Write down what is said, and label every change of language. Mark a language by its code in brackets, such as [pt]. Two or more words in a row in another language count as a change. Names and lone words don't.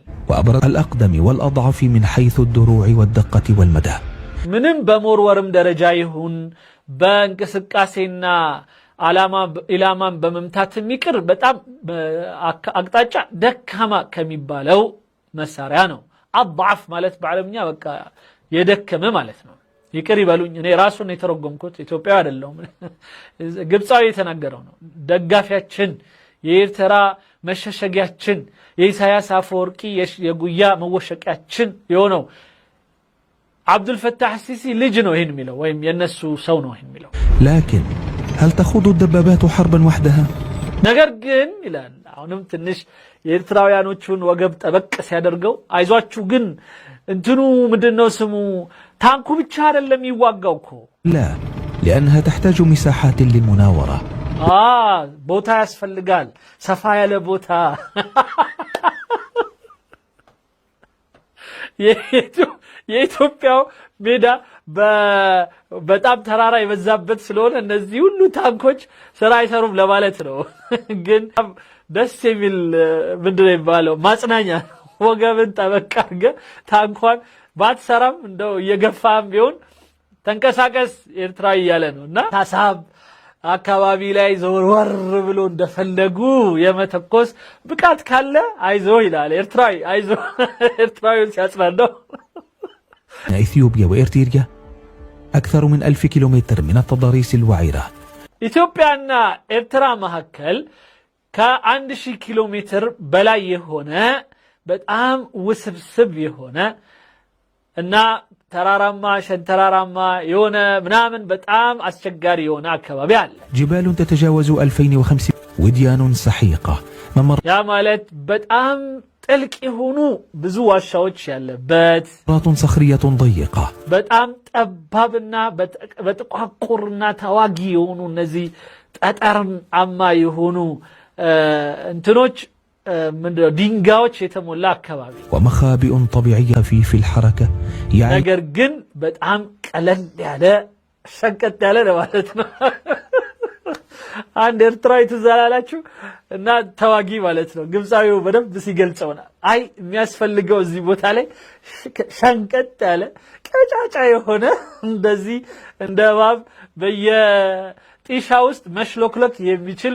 [ar] وأبرز الأقدم والأضعف من حيث الدروع والدقة والمدى. [am] ምንም በመወርወርም ደረጃ ይሁን በእንቅስቃሴና ኢላማን በመምታት የሚቅር በጣም አቅጣጫ ደካማ ከሚባለው መሳሪያ ነው። አضعፍ ማለት በአረብኛ በቃ የደከመ ማለት ነው። ይቅር ይበሉኝ እኔ ራሱን የተረጎምኩት ኢትዮጵያዊ አይደለም፣ ግብጻዊ የተናገረው ነው። ደጋፊያችን የኤርትራ መሸሸጊያችን የኢሳያስ አፈወርቂ የጉያ መወሸቂያችን የሆነው አብዱልፈታህ ሲሲ ልጅ ነው ይሄን የሚለው ወይም የነሱ ሰው ነው ይሄን የሚለው። [ar] لكن هل تخوض الدبابات حربا وحدها؟ [am] ነገር ግን ይላል አሁንም ትንሽ የኤርትራውያኖቹን ወገብ ጠበቅ ሲያደርገው አይዟችሁ ግን እንትኑ ምንድነው ስሙ ታንኩ ብቻ አይደለም ይዋጋው እኮ። [ar] لا لأنها تحتاج مساحات للمناورة. [am] ቦታ ያስፈልጋል፣ ሰፋ ያለ ቦታ። የኢትዮጵያው ሜዳ በጣም ተራራ የበዛበት ስለሆነ እነዚህ ሁሉ ታንኮች ስራ አይሰሩም ለማለት ነው። ግን ደስ የሚል ምንድነው የሚባለው ማጽናኛ ወገብን ጠበቅ አድርገህ ታንኳን ባትሰራም እንደው እየገፋም ቢሆን ተንቀሳቀስ ኤርትራዊ እያለ ነው። እና ታሳብ አካባቢ ላይ ዘወርወር ብሎ እንደፈለጉ የመተኮስ ብቃት ካለ አይዞ ይላል ኤርትራዊ። አይዞ ኤርትራዊውን ሲያጽናናው [ar] إثيوبيا وإرتريا أكثر من 1000 كيلومتر من التضاريس الوعرة. [am] ኢትዮጵያና ኤርትራ መካከል ከ1000 ኪሎ ሜትር በላይ የሆነ በጣም ውስብስብ የሆነ እና ተራራማ ሸንተራራማ የሆነ ምናምን በጣም አስቸጋሪ የሆነ አካባቢ አለ። [ar] جبال تتجاوز 2500 وديان سحيقة. [am] ያ ማለት በጣም ጥልቅ የሆኑ ብዙ ዋሻዎች ያለበት [ar] ممرات صخرية ضيقة. [am] በጣም ጠባብና በጥቋቁርና ተዋጊ የሆኑ እነዚህ ጠጠራማ የሆኑ እንትኖች ምንድነው ድንጋዮች የተሞላ አካባቢ [ar] ومخابئ طبيعية في الحركة. [am] ነገር ግን በጣም ቀለል ያለ ሸንቀጥ ያለ ነው ማለት ነው። አንድ ኤርትራዊ ትዛላላችሁ እና ተዋጊ ማለት ነው። ግብፃዊው በደንብ ሲገልጸውና አይ የሚያስፈልገው እዚህ ቦታ ላይ ሸንቀጥ ያለ ቀጫጫ የሆነ እንደዚህ እንደ እባብ በየጢሻ ውስጥ መሽሎክሎክ የሚችል